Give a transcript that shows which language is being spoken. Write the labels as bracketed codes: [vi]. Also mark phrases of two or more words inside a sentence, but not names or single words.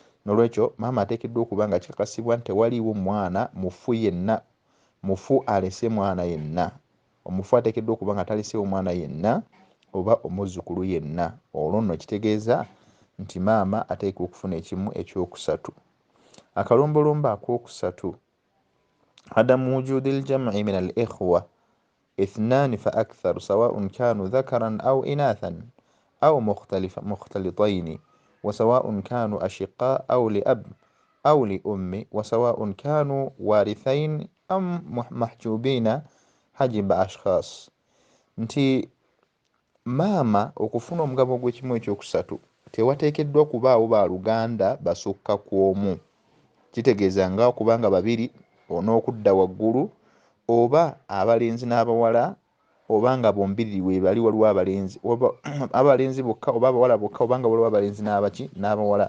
[lg] nolwekyo maama ateekeddwa okuba nga kikakasibwa nti tewaliiwo mwana mufu yenna, mufu alese mwana yenna. Omufu ateekeddwa okuba nga taleseewo mwana yenna oba omuzzukulu yenna. Olwo nno kitegeeza nti maama ateekwa okufuna ekimu ekyokusatu. Akalombolombo akookusatu, [ar] عدم وجود الجمع من الإخوة اثنان فأكثر سواء كانوا ذكرا أو إناثا أو مختلطين وسواء كانوا أشقاء أو لأب أو لأم وسواء كانوا وارثين أم محجوبين حجب أشخاص. [lg] nti maama okufuna omugabo gw'ekimu ekyokusatu tewateekeddwa kubaawo baaluganda basukka ku omu. Kitegeeza nga okubanga babiri onookudda waggulu, oba abalenzi n'abawala, oba nga bombiriri weebali waliwo abalenzi abalenzi bokka oba abawala bokka, obanga waliwo abalenzi n'abawala.